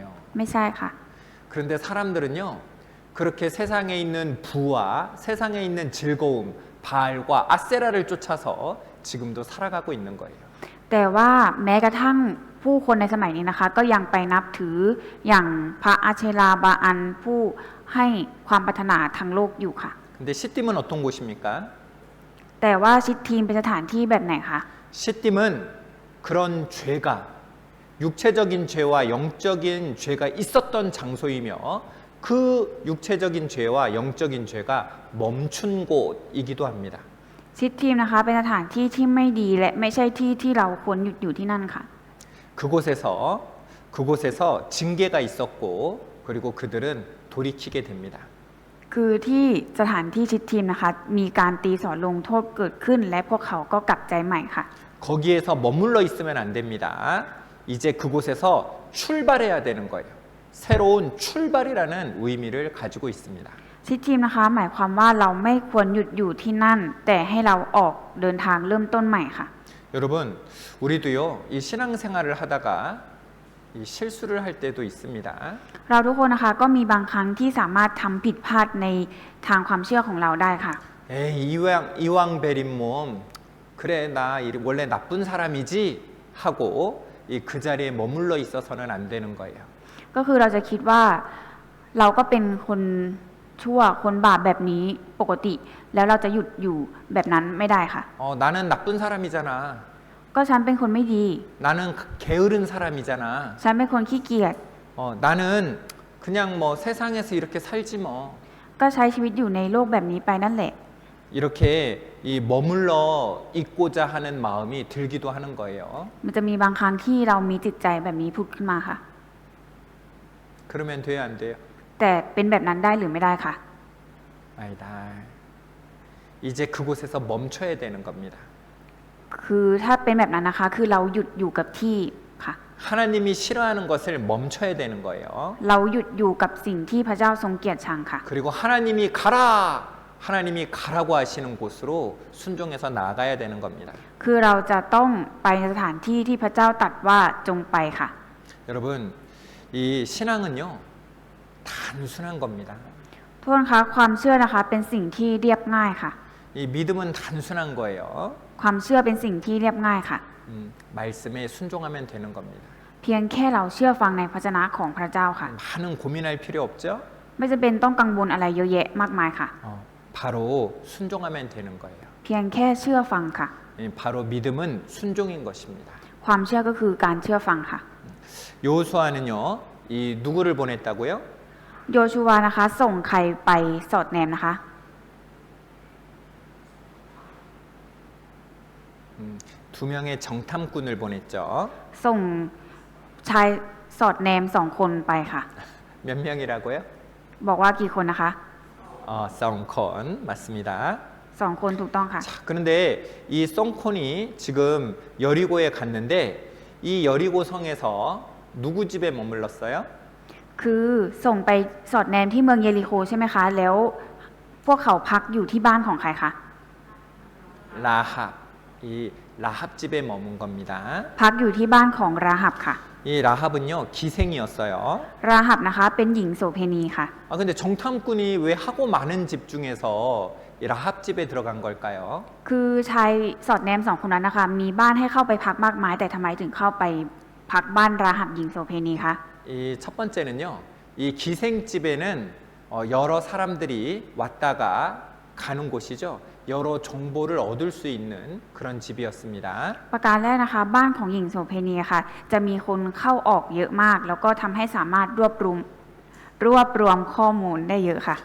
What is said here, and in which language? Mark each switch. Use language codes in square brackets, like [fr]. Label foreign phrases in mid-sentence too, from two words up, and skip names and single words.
[th] ไม่ใช่ค่ะ [ko] 그런데 사람들은요, 그렇게 세상에 있는 부와 세상에 있는 즐거움, 바알과 아세라를 쫓아서 지금도 살아가고 있는 거예요. [th] แต่ว่าแม้กระทั่งผู้คนในสมัยนี้นะคะก็ยังไปนับถืออย่างพระอาเชลาบาอันผู้ให้ความปรารถนาทางโลกอยู่ค่ะ [ko] 근데 시딤은 어떤 곳입니까? [th] แต่ว่าชิดทีมเป็นสถานที่แบบไหนคะ [ko] 시딤은 그런 죄가 육체적인 죄와 영적인 죄가 있었던 장소이며 그 육체적인 죄와 영적인 죄가 멈춘 곳이기도 합니다. [th] ชิดทีมนะคะเป็นสถานที่ที่ไม่ดีและไม่ใช่ที่ที่เราควรหยุดอยู่ที่นั่นค่ะ [ko] 그곳에서 징계가 있었고 그리고 그들은 돌이키게 됩니다. [th] คือที่สถานที่ชิดทีมนะคะมีการตีสอนลงโทษเกิดขึ้น และพวกเขาก็กลับใจใหม่ค่ะ [ko] 거기에서 머물러 있으면 안 됩니다. 이제 그곳에서 출발해야 되는 거예요. 새로운 출발이라는 의미를 가지고 있습니다. [th] ชิดทีมนะคะหมายความว่าเราไม่ควรหยุดอยู่ที่นั่น แต่ให้เราออกเดินทางเริ่มต้นใหม่ค่ะ [ko] 여러분, 우리도요, 이 신앙생활을 하다가 이 실수를 할 때도 있습니다. [th] เราทุกคนนะคะก็มีบางครั้งที่สามารถทำผิดพลาดในทางความเชื่อของเราได้ค่ะ [ko] 에이, 이왕 베린 몸, 그래, 나 원래 나쁜 사람이지 하고 그 자리에 머물러 있어서는 안 되는 거예요. [th] ก็คือเราจะคิดว่าเราก็เป็นคนชั่วคนบาปแบบนี้ปกติ แล้วเราจะหยุดอยู่แบบนั้นไม่ได้ค่ะ [ko] 나는 나쁜 사람이잖아. [th] ก็ฉันเป็นคนไม่ดี [ko] 나는 게으른 사람이잖아. [th] ฉันเป็นคนขี้เกียจ [ko] 나는 그냥 뭐 세상에서 이렇게 살지 뭐. [th] ก็ใช้ชีวิตอยู่ในโลกแบบนี้ไปนั่นแหละ [ko] 이렇게 이 머물러 있고자 하는 마음이 들기도 하는 거예요. [th] มันจะมีบางครั้งที่เรามีจิตใจแบบนี้พูดขึ้นมาค่ะ [ko] 그러면 돼요, 안 돼요? [th] แต่เป็นแบบนั้นได้หรือไม่ได้ค่ะ [ko] 아니다. 이제 그곳에서 멈춰야 되는 겁니다. [th] คือถ้าเป็นแบบนั้นนะคะ คือเราหยุดอยู่กับที่ค่ะ [ko] 하나님이 싫어하는 것을 멈춰야 되는 거예요. [th] เราหยุดอยู่กับสิ่งที่พระเจ้าทรงเกลียดชังค่ะ [ko] 그리고 하나님이 가라고 하시는 곳으로 순종해서 나아가야 되는 겁니다. [th] คือเราจะต้องไปในสถานที่ที่พระเจ้าตรัสว่าจงไปค่ะ [ko] 여러분, 이 신앙은요, 단순한 겁니다. [th] ทุกคนคะความเชื่อนะคะเป็นสิ่งที่เรียบง่ายค่ะ [ko] 이 믿음은 단순한 거예요. [th] ความเชื่อเป็นสิ่งที่เรียบง่ายค่ะ [ko] 말씀에 순종하면 되는 겁니다. [th] เพียงแค่เราเชื่อฟังในพระวจนะของพระเจ้าค่ะ [ko] 많은 고민할 필요 없죠? [th] ไม่จำเป็นต้องกังวลอะไรเยอะแยะมากมายค่ะ [ko] 바로 순종하면 되는 거예요. [th] เพียงแค่เชื่อฟังค่ะ [ko] 바로 믿음은 순종인 것입니다. [th] ความเชื่อก็คือการเชื่อฟังค่ะ [ko] 여호수아는요, 이 누구를 보냈다고요? [th] โยชูวานะคะส่งใครไปสอดแนมนะคะ [ko] 두 명의 정탐꾼을 보냈죠. [th] ส่งชายสอดแนม2 คนไปค่ะ [ko] 몇 명이라고요? [th] บอกว่ากี่คนนะคะ [ko] 썬콘 맞습니다. [th] 2 คนถูกต้องค่ะ [ko] 자, 그런데 이 썬콘이 지금 여리고에 갔는데 이 여리고 성에서 누구 집에 머물렀어요? [th] คือส่งไปสอดแนมที่เมืองเยริโคใช่ไหมคะ แล้วพวกเขาพักอยู่ที่บ้านของใครคะ [ko] 라합. 이 라합 집에 머문 겁니다. [th] พักอยู่ที่บ้านของราหับค่ะ [ko] 이 라합은요, 기생이었어요. [th] ราหับนะคะเป็นหญิงโสเพณีค่ะ [ko] 근데 정탐꾼이 왜 하고 많은 집 중에서 이 라합 집에 들어간 걸까요? [th] คือชายสอดแนม2 คนนั้นนะคะ มีบ้านให้เข้าไปพักมากมาย แต่ทำไมถึงเข้าไปพักบ้านราหับหญิงโสเพณีคะ [ko] 이 첫 번째는요, 이 기생집에는 여러 사람들이 왔다가 가는 곳이죠. 여러 정보를 얻을 수 있는 그런 집이었습니다. [th] ประการแรกนะคะ บ้านของหญิงโสเพณีค่ะ จะมีคนเข้าออกเยอะมาก แล้วก็ทำให้สามารถรวบรวมข้อมูลได้เยอะค่ะ